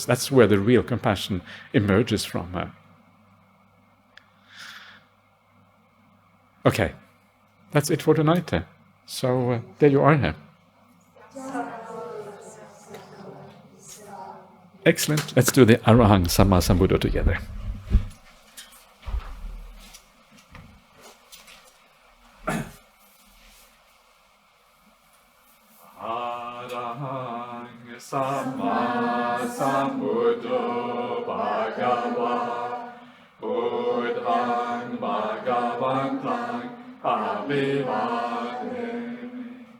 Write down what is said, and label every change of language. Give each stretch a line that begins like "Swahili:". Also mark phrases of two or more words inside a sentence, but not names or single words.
English: That's where the real compassion emerges from. Okay, that's it for tonight. So there you are. Excellent. Let's do the
Pali: Arahang Samma Sambuddha
English: together.
Pali: Samma Sambuddho Bhagava Buddhaṃ Bhagavaṃ Abhivādemi